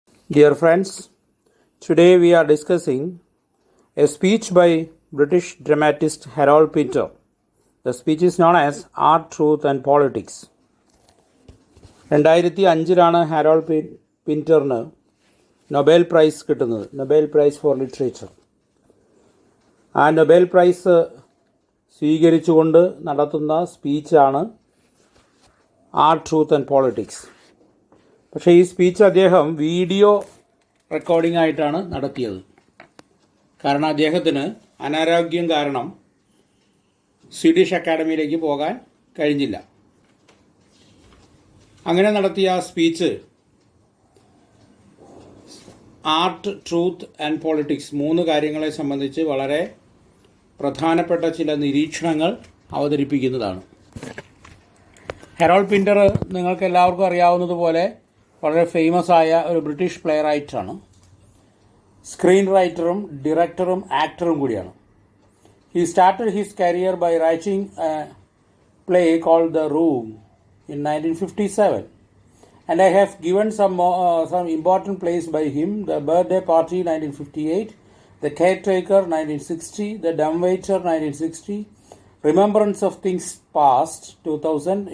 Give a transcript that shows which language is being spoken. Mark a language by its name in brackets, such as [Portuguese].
[English] Dear friends, today we are discussing a speech by British dramatist Harold Pinter. The speech is known as Art, Truth and Politics. [Malayalam] 2005 Harold പിൻറ്ററിന് Nobel prize കിട്ടുന്നത്, Nobel prize four literature. ആ Nobel prize സ്വീകരിച്ചുകൊണ്ട് നടത്തുന്ന സ്പീച്ചാണ് art, truth and politics. പക്ഷേ ഈ speech അദ്ദേഹം video recording ആയിട്ടാണ് നടത്തിയത്. കാരണം അദ്ദേഹത്തിന് അനാരോഗ്യം കാരണം സ്വീഡിഷ് അക്കാഡമിയിലേക്ക് പോകാൻ കഴിഞ്ഞില്ല. അങ്ങനെ നടത്തിയ ആ speech art, truth and politics 3 കാര്യങ്ങളെ സംബന്ധിച്ച് വളരെ പ്രധാനപ്പെട്ട ചില നിരീക്ഷണങ്ങൾ അവതരിപ്പിക്കുന്നതാണ്. ഹെറോൾഡ് പിൻറ്റർ നിങ്ങൾക്ക് എല്ലാവർക്കും അറിയാവുന്നതുപോലെ വളരെ ഫേമസ് ആയ ഒരു ബ്രിട്ടീഷ് പ്ലേ റൈറ്ററാണ്. സ്ക്രീൻ റൈറ്ററും ഡയറക്ടറും ആക്ടറും കൂടിയാണ്. [English] He started his career by writing a play called The Room in 1957. And I have given some important plays by him: The Birthday Party 1958, The Caretaker 1960, The Dumbwaiter 1960, Remembrance of Things Past 2000.